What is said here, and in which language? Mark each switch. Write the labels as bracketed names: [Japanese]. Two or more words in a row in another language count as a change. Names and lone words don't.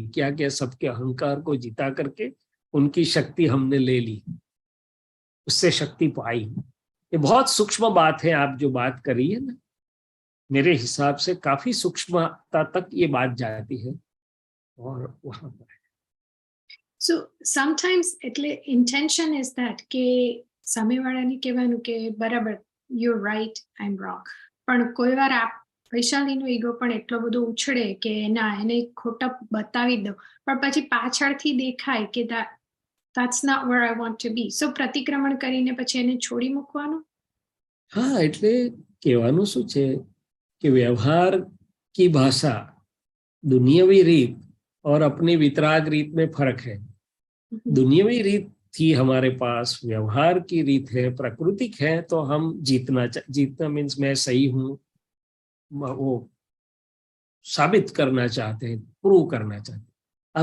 [Hindi] क्या क्या, सबके अहंकार को जिता करके उनकी शक्ति हमने ले ली, उससे शक्ति पाई। ये बहुत सूक्ष्म बात है, आप जो बात करी है ना, मेरे हिसाब से काफी सूक्ष्मता तक ये बात जाती है। और वहां पर [English] So sometimes [Gujarati] એટલે [English] intention is that [Gujarati] કે સામેવાળાને કહેવાનું કે બરાબર, [English] you're right, I'm wrong, [Gujarati] પણ કોઈ વાર વૈશાલીનો ઈગો પણ એટલો બધો ઉછળે કે ના, એને ખોટા બતાવી દો, પણ પછી પાછળથી દેખાય કે [English] that's not where I want to be, [Gujarati] so પ્રતિક્રમણ કરીને પછી એને છોડી મૂકવાનું. હા, એટલે કહેવાનું શું છે કે [Hindi] વ્યવહાર की भाषा, दुनियावी रीत और अपनी वितराग रीत में फर्क है। दुनियावी रीत थी हमारे पास, व्यवहार की रीत है, प्राकृतिक है, तो हम जीतना मीन्स मैं सही हूं, वो साबित करना चाहते हैं, प्रूव करना चाहते हैं।